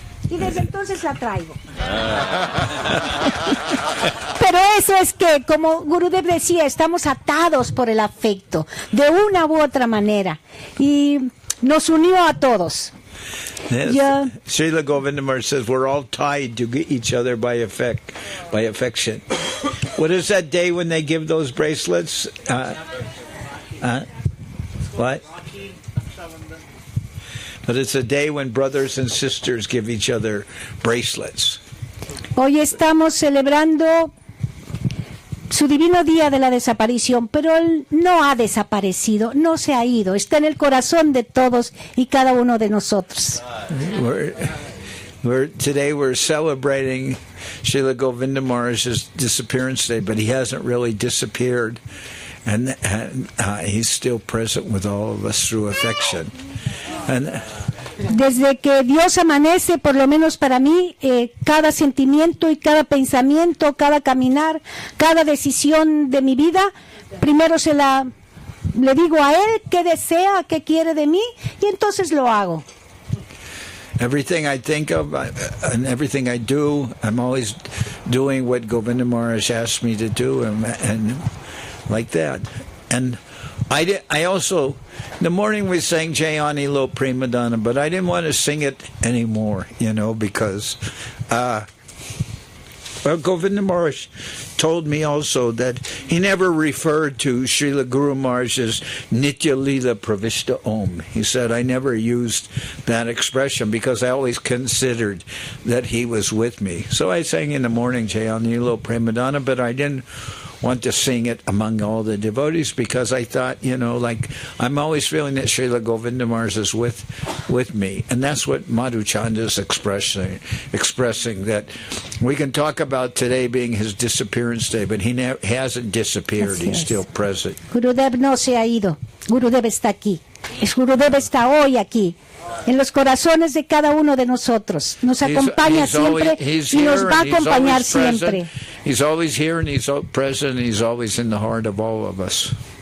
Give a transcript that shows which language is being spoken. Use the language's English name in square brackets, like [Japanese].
[Spanish] Y desde entonces la traigo. Pero eso es que, como Gurudev decía, estamos atados por el afecto, de una u otra manera. Y nos unió a todos. [English] Yes. Yeah. Srila Govindamar says we're all tied to each other by affection. What is that day when they give those bracelets? What? But it's a day when brothers and sisters give each other bracelets. [Spanish] Hoy estamos celebrando su divino día de la desaparición, pero él no ha desaparecido, no se ha ido, está en el corazón de todos y cada uno de nosotros. [English] Today we're celebrating Srila Govindamar's disappearance day, but he hasn't really disappeared, and he's still present with all of us through affection. [Spanish] Desde que Dios amanece, por lo menos para mí, cada sentimiento y cada pensamiento, cada caminar, cada decisión de mi vida, primero le digo a Él qué desea, qué quiere de mí, y entonces lo hago. [English] Everything I think of and everything I do, I'm always doing what Govindamar has asked me to do, and like that. And I also, in the morning we sang Jayani Lo Prima Donna, but I didn't want to sing it anymore, because Govinda Maharaj told me also that he never referred to Srila Guru Maharaj's Nitya Lila Pravishta Om. He said, I never used that expression because I always considered that he was with me. So I sang in the morning Jayani Lo Prima Donna, but I didn't want to sing it among all the devotees because I thought, I'm always feeling that Srila Govindamars is with me. And that's what Madhuchanda is expressing, that we can talk about today being his disappearance day, but he hasn't disappeared. He's still present. [Spanish] Gurudev no se ha ido. Gurudev está aquí. Gurudev está hoy aquí, en los corazones de cada uno de nosotros. Nos acompaña siempre y nos va a acompañar siempre. [English] He's always here and he's present and he's always in the heart of all of us.